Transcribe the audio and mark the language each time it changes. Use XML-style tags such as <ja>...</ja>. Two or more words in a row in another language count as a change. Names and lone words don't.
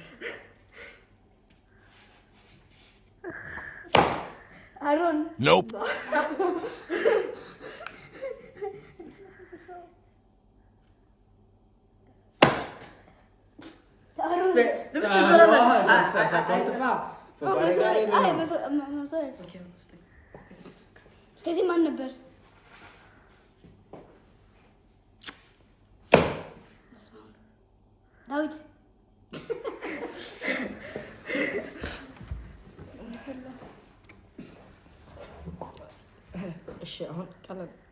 <am>አሮን</am> <en>Nope.</en> <am>አሮን ለምን ተሰራለ</am> <fr>ça compte pas faut pas regarder maintenant</fr> <am>ስለዚህ ማን ነበር ዳዊት እሺ አሁን ቀለል</am>